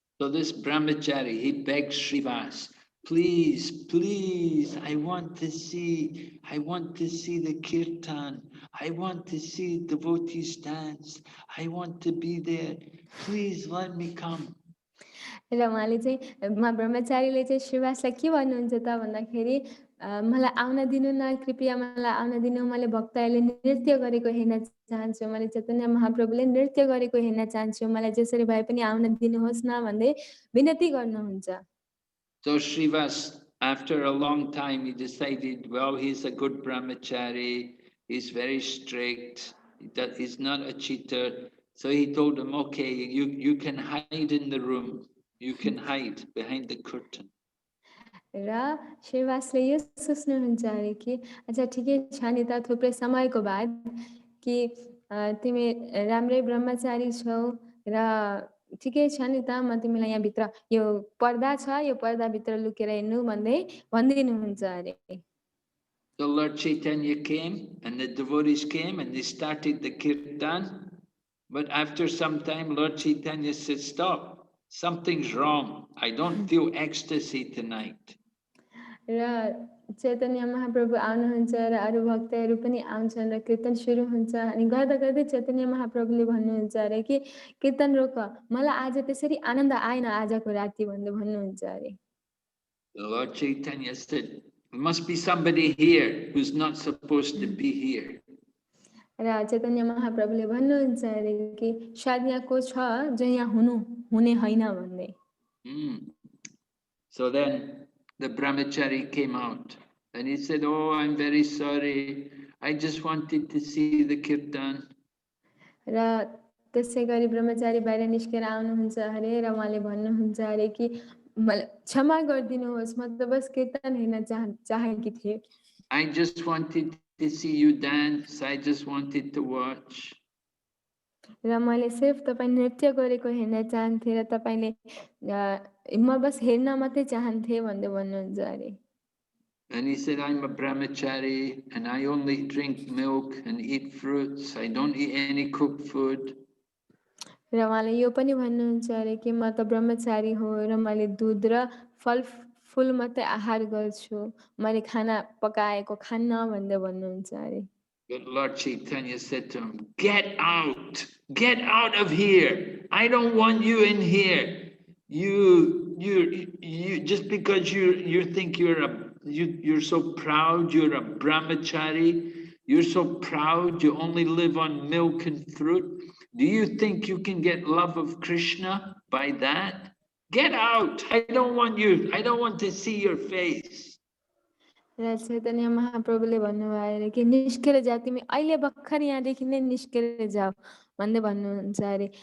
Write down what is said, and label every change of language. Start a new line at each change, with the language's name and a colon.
English: So this brahmachari, he begged Srivas, please, please, I want to see the kirtan. I want to see devotees dance. I want to be there. Please let me come.
Nepali: र उहाँले चाहिँ ब्रह्मचारीले चाहिँ श्रीवासलाई के भन्नुहुन्छ त भन्दाखेरि मलाई आउन दिनु न, कृपया मलाई आउन दिनु, मैले भक्तहरूले नृत्य गरेको हेर्न चाहन्छु, मैले चैतन्य महाप्रभुले नृत्य गरेको हेर्न चाहन्छु, मलाई जसरी भए पनि आउन दिनुहोस् न भन्दै विनती गर्नुहुन्छ।
English: So Srivas, after a long time, he decided, well, he's a good brahmachari, he's very strict, he's not a cheater. So he told him, okay, you can hide in the room, you can hide behind the curtain.
Nepali: र श्रीवासले यो सोच्नुहुन्छ अरे कि अच्छा ठिकै छ नि त, थुप्रै समयको बाद कि तिमी राम्रै ब्रह्मचारी छौ र ठिकै छ नि त, म तिमीलाई यहाँ भित्र यो पर्दा छ, यो पर्दा भित्र लुकेर हिँड्नु भन्दै भनिदिनुहुन्छ अरे।
English: The Lord Chaitanya came and the devotees came and they started the kirtan. But after some time, Lord Chaitanya said, stop, something's wrong. I don't feel ecstasy tonight.
Nepali: र चैतन्य महाप्रभु आउनुहुन्छ र अरू भक्तहरू पनि आउँछन् र कीर्तन सुरु हुन्छ अनि गर्दा गर्दै चैतन्य महाप्रभुले भन्नुहुन्छ अरे कि कीर्तन रोक, मलाई आज त्यसरी आनन्द आएन आजको राति भन्दै भन्नुहुन्छ अरे।
English: The Lord Chaitanya said, there must be somebody here who's not supposed to be here.
Nepali: र चैतन्य महाप्रभुले भन्नुहुन्छ अरे कि सायद यहाँ को छ जो यहाँ हुने हैन भन्दै।
English: So then the brahmachari came out and he said, oh, I'm very sorry. I just wanted to see the kirtan.
Nepali: र त्यसै गरी ब्रह्मचारी बाहिर निस्केर आउनुहुन्छ अरे र उहाँले भन्नुहुन्छ अरे कि मलाई क्षमा गरिदिनुहोस्, म त बस कीर्तन हेर्न चाहेकी थिएँ।
English: I just wanted to see you dance. I just wanted to watch.
Nepali: र मैले सिर्फ तपाईँ नृत्य गरेको हेर्न चाहन्थेँ र तपाईले म बस हेर्न मात्रै चाहन्थेँ भन्दै भन्नुहुन्छ अरे।
English: And he said, I'm a brahmachari and I only drink milk and eat fruits. I don't eat any cooked food.
Nepali: र उहाँले यो पनि भन्नुहुन्छ अरे कि म त ब्रह्मचारी हो र मैले दूध र फल मात्रै आहार गर्छु, मैले खाना पकाएको खान्न भन्दै भन्नुहुन्छ अरे।
English: But Lord Chaitanya said to him, get out of here. I don't want you in here. You just because you think you're so proud, you're a brahmachari, you're so proud, you only live on milk and fruit. Do you think you can get love of Krishna by that? Get out. I don't want you. I don't want to see your face.
Nepali: र चैतन्य महाप्रभुले भन्नुभयो अरे कि निस्केर जा, तिमी अहिले भर्खर यहाँदेखि नै निस्केर जाऊ भन्दै भन्नुहुन्छ अरे।